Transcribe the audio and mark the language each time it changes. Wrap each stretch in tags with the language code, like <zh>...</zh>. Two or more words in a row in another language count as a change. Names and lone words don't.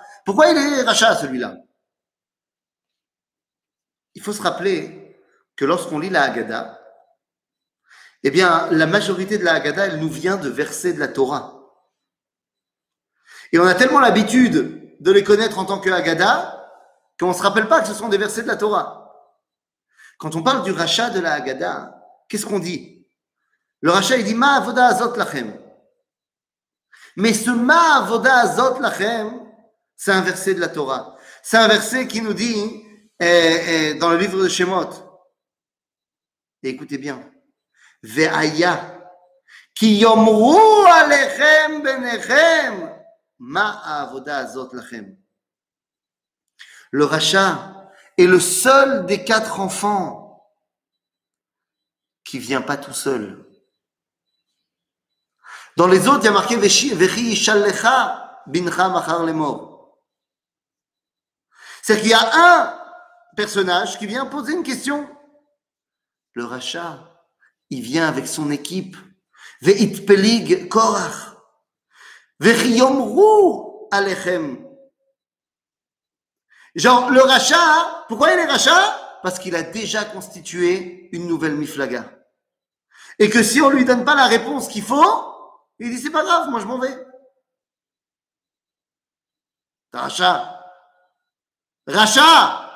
<fr>Pourquoi il est Racha celui-là? Il faut se rappeler que lorsqu'on lit la Haggadah, eh bien la majorité de la Haggadah, elle nous vient de versets de la Torah. Et on a tellement l'habitude de les connaître en tant que Haggadah qu'on ne se rappelle pas que ce sont des versets de la Torah. Quand on parle du Racha de la Haggadah, qu'est-ce qu'on dit? Le Racha, il dit</fr> <he>מה העבודה הזאת לכם.</he> <fr>Mais ce</fr> <he>מה העבודה הזאת לכם,</he> <fr>c'est un verset de la Torah. C'est un verset qui nous dit dans le livre de Shemot. Et écoutez bien.</fr> <he>והיה כי יאמרו אליכם בניכם מה העבודה הזאת לכם.</he> <fr>Le Racha est le seul des 4 enfants qui vient pas tout seul. Dans les autres, il y a marqué</fr> <he>וכי ישאלך בנך מחר לאמר.</he> <fr>C'est-à-dire qu'il y a un personnage qui vient poser une question. Le Racha, il vient avec son équipe.</fr> <he>ואיתפליג קרח. וכי יאמרו אליכם.</he> <fr>Genre, le Racha, pourquoi il est Racha? Parce qu'il a déjà constitué une nouvelle miflaga. Et que si on lui donne pas la réponse qu'il faut, il dit c'est pas grave, moi je m'en vais. T'as Racha. Racha!</fr>